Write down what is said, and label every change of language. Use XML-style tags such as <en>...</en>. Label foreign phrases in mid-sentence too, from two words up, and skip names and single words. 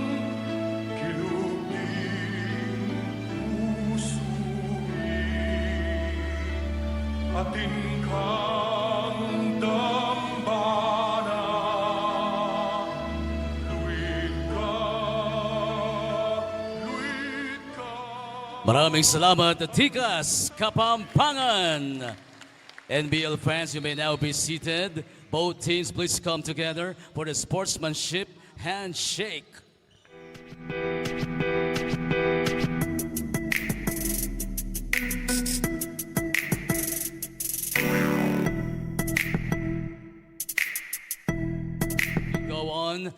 <pam>kiluping usuri, atin kang dambana, luwid ka. Maraming salamat, Tikas, Kapampangan.</pam> <en>NBL fans, you may now be seated. Both teams, please come together for the sportsmanship handshake. Go on.</en>